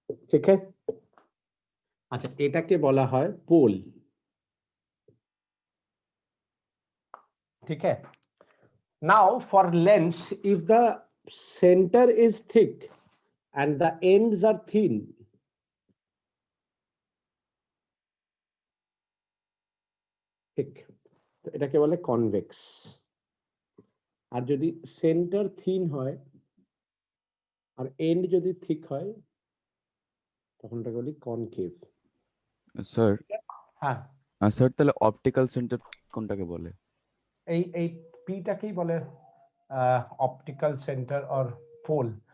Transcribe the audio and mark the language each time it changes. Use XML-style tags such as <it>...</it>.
<hi>ठीक है,</hi> <bn>আচ্ছা এটাকে বলা হয় পোল।</bn> <hi>ठीक है,</hi> <en>now for lens, if the center is thick and the ends are thin,</en> <bn>ঠিক, তো এটাকে বলে কনভেক্স। আর যদি সেন্টার থিন হয় আর এন্ড যদি থিক হয় তখন এটাকে বলি কনকেভ। স্যার হ্যাঁ স্যার তাহলে অপটিক্যাল সেন্টার কোনটাকে বলে? এই পিটাকেই বলে অপটিক্যাল সেন্টার অর পোল।</bn>